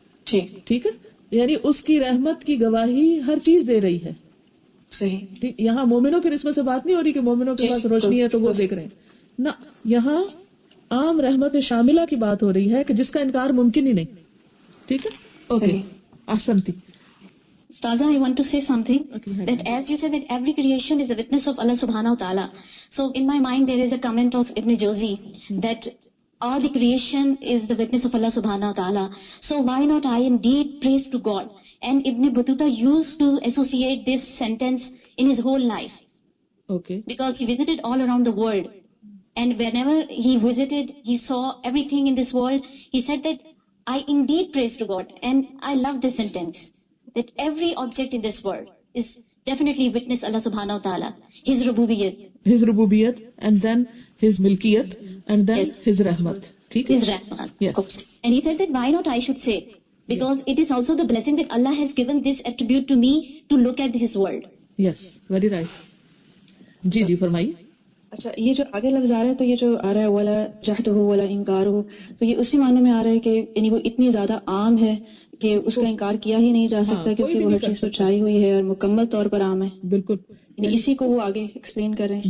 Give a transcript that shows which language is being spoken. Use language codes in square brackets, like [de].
[ur] ٹھیک ہے، یعنی اس کی رحمت کی گواہی ہر چیز دے رہی ہے. صحیح. یہاں مومنوں کی نسبت سے بات نہیں ہو رہی کہ مومنوں کے پاس روشنی ہے تو وہ دیکھ رہے ہیں، نہ. یہاں عام رحمت شاملہ کی بات ہو رہی ہے کہ جس کا انکار ممکن ہی نہیں. ٹھیک ہے، okay. احسنتی. [en] Ustaza, I want to say something, that as you said that every creation is the witness of Allah subhanahu wa ta'ala. So in my mind there is a comment of Ibn Jawzi that all the creation is the witness of Allah subhanahu wa ta'ala. So why not I indeed praise to God? And Ibn Battuta used to associate this sentence in his whole life. Okay. Because he visited all around the world. And whenever he visited, he saw everything in this world. He said that I indeed praise to God. And I love this sentence. That every object in this world is definitely witness Allah subhanahu wa ta'ala, His rububiyat, and then His milkiyat, and then His rahmat. His rahmat. Yes. And he said that why not I should say, because it is also the blessing that Allah has given this attribute to me to look at His world. Yes, very right. [ur] جی فرمائیے. اچھا، یہ جو آگے لفظ آ رہا ہے تو یہ جو آ رہا ہے ولا جحدہ ولا انکارہ، تو یہ اسی معنی میں آ رہا ہے کہ یعنی وہ اتنی زیادہ عام ہے کہ اس کا انکار کیا ہی نہیں جا سکتا، کیونکہ وہ ہر چیز پر چھائی ہوئی ہے اور مکمل طور پر عام ہے. بالکل، یعنی اسی کو وہ آگے ایکسپلین کر رہے ہیں.